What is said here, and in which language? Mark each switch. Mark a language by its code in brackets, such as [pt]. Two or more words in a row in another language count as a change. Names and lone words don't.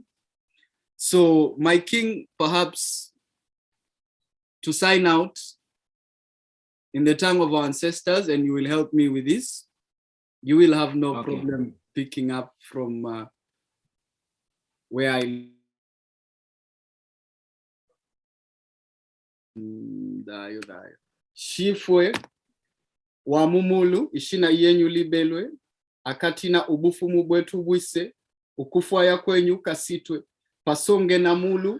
[en] So, my king, perhaps to sign out, in the tongue of our ancestors, and you will help me with this. You will have no Okay. problem picking up from where I dayo. [bem] Shifwe wa mumulu ishina yenyu libelwe akatina ubufumu bwetu bwise ukufwaya kwenyu kasitwe pasonge na mulu.